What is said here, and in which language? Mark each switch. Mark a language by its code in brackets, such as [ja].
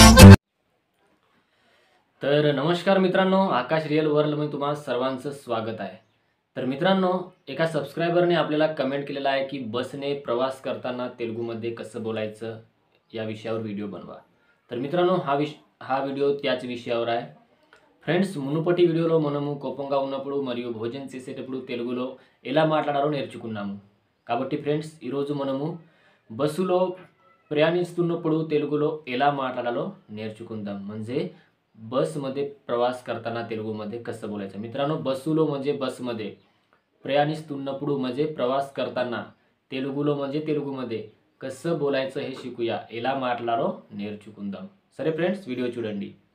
[mr] तर नमस्कार मित्रांनो, आकाश रिअल वर्ल्डमध्ये तुम्हा सर्वांचं स्वागत आहे। तर मित्रांनो, एका सबस्क्रायबरने आपल्याला कमेंट केलेला आहे की बसने प्रवास करताना तेलुगूमध्ये कसं बोलायचं या विषयावर व्हिडिओ बनवा। तर मित्रांनो, हा व्हिडिओ त्याच विषयावर आहे। [te] ఫ్రెండ్స్, మునుపటి వీడియోలో మనము కోపంగా ఉన్నప్పుడు మరియు భోజనం చేసేటప్పుడు తెలుగులో ఎలా మాట్లాడాలో నేర్చుకున్నాము। కాబట్టి ఫ్రెండ్స్, ఈరోజు మనము బస్సులో ప్రయాణిస్తున్నప్పుడు తెలుగులో ఎలా మాట్లాడాలో నేర్చుకుందాం। [mr] म्हणजे बसमध्ये प्रवास करताना तेलुगूमध्ये कसं बोलायचं। मित्रांनो, [te] बसुलो [mr] म्हणजे बसमध्ये, [te] प्रयाणिస్తున్నప్పుడు [mr] म्हणजे प्रवास करताना, [te] तेलुगुलो [mr] म्हणजे तेलुगूमध्ये कसं बोलायचं हे शिकूया। [te] ఎలా మాట్లాడాలో నేర్చుకుందాం। సరే ఫ్రెండ్స్, వీడియో చూడండి।